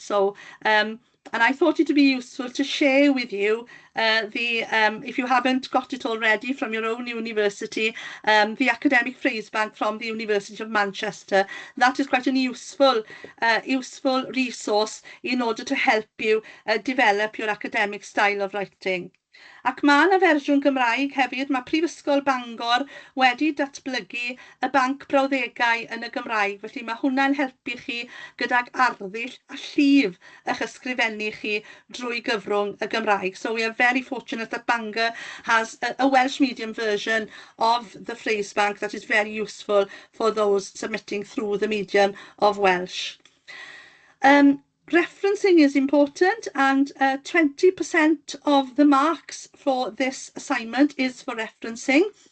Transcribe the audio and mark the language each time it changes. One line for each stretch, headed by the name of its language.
English: So, and I thought it would be useful to share with you if you haven't got it already from your own university, the academic phrase bank from the University of Manchester. That is quite a useful resource in order to help you develop your academic style of writing.
Welsh: Ac mae yna fersiwn Gymraeg hefyd, mae Prifysgol Bangor wedi datblygu y banc brawddegau yn y Gymraeg, felly mae hwnna'n helpu chi gydag arddull a llif eich ysgrifennu chi drwy gyfrwng y Gymraeg.
English: So we are very fortunate that Bangor has a Welsh medium version of the phrase bank that is very useful for those submitting through the medium of Welsh. Referencing is important, and 20% of the marks for this assignment is for referencing.